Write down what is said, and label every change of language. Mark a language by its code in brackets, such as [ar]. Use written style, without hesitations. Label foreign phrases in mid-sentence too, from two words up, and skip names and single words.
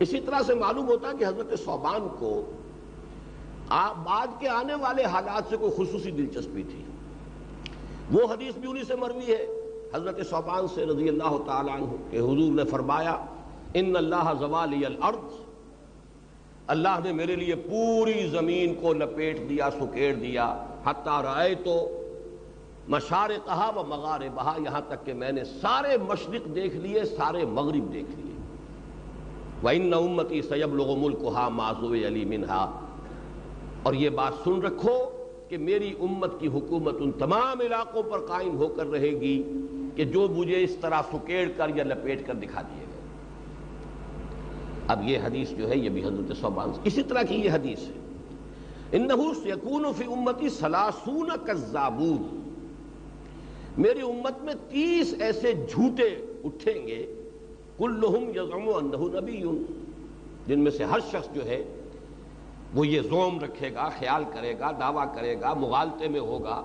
[ur] اسی طرح سے معلوم ہوتا ہے کہ حضرت ثوبان کو بعد کے آنے والے حالات سے کوئی خصوصی دلچسپی تھی۔ وہ حدیث بھی انہی سے مروی ہے حضرت ثوبان سے [ar] رضی اللہ تعالیٰ عنہ [ur] کہ حضور نے فرمایا [ar] ان اللہ زوالی الارض، [ur] اللہ نے میرے لیے پوری زمین کو لپیٹ دیا، سکیڑ دیا، [ar] حتی رأیتو مشارقہا و مغاربہا، [ur] یہاں تک کہ میں نے سارے مشرق دیکھ لیے، سارے مغرب دیکھ لیے۔ [ar] وَإِنَّ أُمَّتِي سَيَبْلُغُ مُلْكُهَا مَا زُوِيَ لِي مِنْهَا، [ur] اور یہ بات سن رکھو کہ میری امت کی حکومت ان تمام علاقوں پر قائم ہو کر رہے گی کہ جو مجھے اس طرح سکیڑ کر یا لپیٹ کر دکھا دیے گئے۔ اب یہ حدیث جو ہے یہ بھی حضرت ثوبان سے اسی طرح کی یہ حدیث ہے، [ar] انہ سیکون فی امتی 30 کذابون، [ur] میری امت میں 30 ایسے جھوٹے اٹھیں گے، [ar] کلہم یزعم انہ نبی، [ur] جن میں سے ہر شخص جو ہے وہ یہ زوم رکھے گا، خیال کرے گا، دعویٰ کرے گا، مغالطے میں ہوگا۔